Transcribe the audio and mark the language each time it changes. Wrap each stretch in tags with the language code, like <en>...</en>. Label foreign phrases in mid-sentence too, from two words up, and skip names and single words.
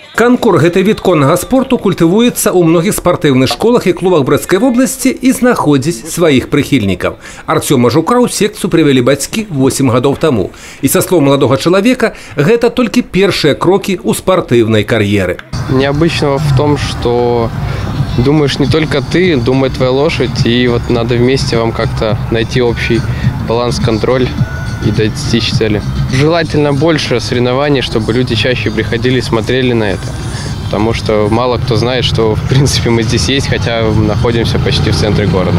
<be>Канкур гэты від коннага спорту культывуецца ў многіх спартыўных школах і клубах Брэсцкай вобласці і знаходзіць сваіх прыхільнікаў. Артёма Жука ў секцыю прывялі бацькі 8 гадоў таму. І са слоў маладога чалавека, гэта толькі першыя крокі ў спартыўнай кар'еры.</be> <ru>Необычного в том, что думаешь не только ты, думает твоя лошадь, и вот надо вместе вам как-то найти общий баланс, контроль и достичь цели. Желательно больше соревнований, чтобы люди чаще приходили и смотрели на это. Потому что мало кто знает, что в принципе мы здесь есть, хотя находимся почти в центре города.</ru>